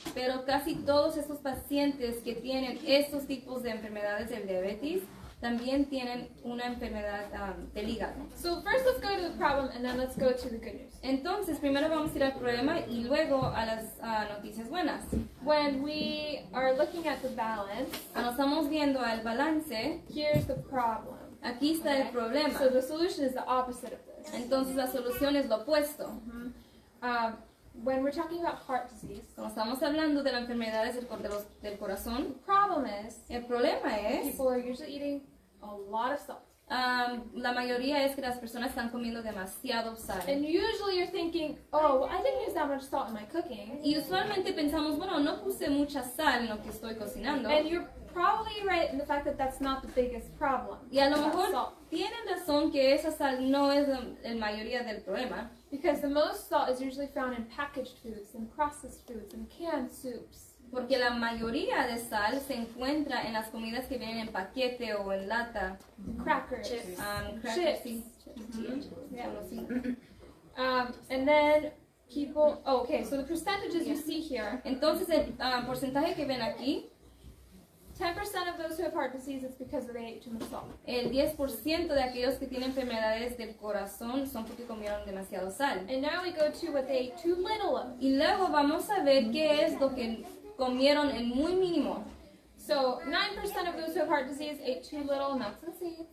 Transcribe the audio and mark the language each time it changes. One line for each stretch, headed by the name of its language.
Spanish: Pero casi todos estos pacientes que tienen estos tipos de enfermedades del diabetes también tienen una enfermedad del hígado.
English: So first let's go to the problem and then let's go to the good news.
Spanish: Entonces, primero vamos a ir al problema y luego a las noticias buenas.
English: When we are looking at the balance,
Spanish: Cuando estamos viendo al balance,
English: here's the problem.
Spanish: aquí está el problema.
English: So the solution is the opposite of this.
Spanish: Entonces, la solución es lo opuesto.
English: when we're talking about heart disease,
Spanish: Cuando estamos hablando de las enfermedades del corazón,
English: the problem is
Spanish: el problema es,
English: people are usually eating a lot of salt.
Spanish: la mayoría es que las personas están comiendo demasiado sal.
English: And usually you're thinking, oh, well, I didn't use that much salt in my cooking.
Spanish: Y usualmente pensamos, bueno, no puse mucha sal en lo que estoy cocinando.
English: And you're probably right in the fact that that's not the biggest problem.
Spanish: Y a lo
English: about
Spanish: mejor
English: salt.
Spanish: tienen razón que esa sal no es la mayoría del problema.
English: Because the most salt is usually found in packaged foods and processed foods and canned soups.
Spanish: Porque la mayoría de sal se encuentra en las comidas que vienen en paquete o en lata.
English: Crackers. Crackers, Chips.
Spanish: sí.
English: Yeah.
Spanish: Solo sí.
English: And then people, oh, okay, so the percentages you see here,
Spanish: Entonces el porcentaje que ven aquí,
English: 10% of those who have heart disease, it's because they ate too much salt.
Spanish: el 10% de aquellos que tienen enfermedades del corazón son porque comieron demasiado sal.
English: And now we go to what they ate too little of.
Spanish: Y luego vamos a ver qué es lo que comieron en muy mínimo.
English: So 9% of those who have heart disease ate too little nuts and seeds.